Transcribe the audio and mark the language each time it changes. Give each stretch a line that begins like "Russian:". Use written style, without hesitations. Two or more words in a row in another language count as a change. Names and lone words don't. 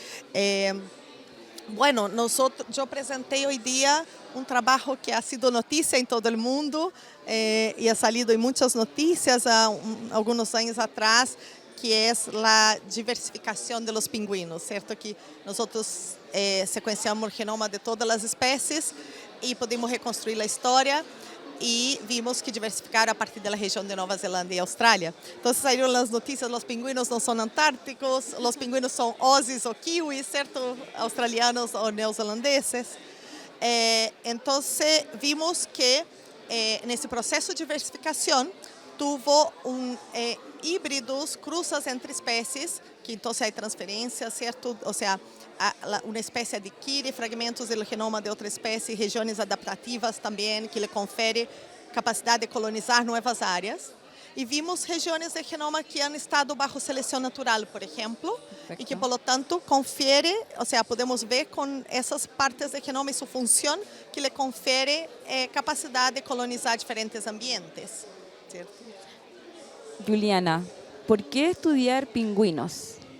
Spanish: Bueno, yo presenté hoy día un trabajo que ha sido noticia en todo el mundo y ha salido en muchas noticias algunos años atrás, que es la diversificación de los pingüinos, ¿cierto? Que nosotros secuenciamos el genoma de todas las especies y pudimos reconstruir la historia, y vimos que
Portuguese: diversificaram a partir da região de Nova Zelândia e Austrália. Então, saíram as notícias, os pingüinos não são antárticos, os pingüinos são aussies ou kiwis, certo? Australianos ou neozelandeses. Então, vimos que nesse processo de diversificação,
Spanish: tuvo híbridos, cruzas entre especies, que então hay
Portuguese: transferência, certo? Ou seja, uma espécie adquire fragmentos do genoma de outra espécie, regiões adaptativas também, que lhe confere capacidade de colonizar novas áreas.
Spanish: y vimos regiones del genoma que han estado bajo selección natural, por ejemplo, y que por lo tanto confiere, o sea, podemos ver con esas partes del genoma y su función que le confiere capacidad de colonizar diferentes ambientes, ¿cierto? Juliana, ¿por qué estudiar pingüinos?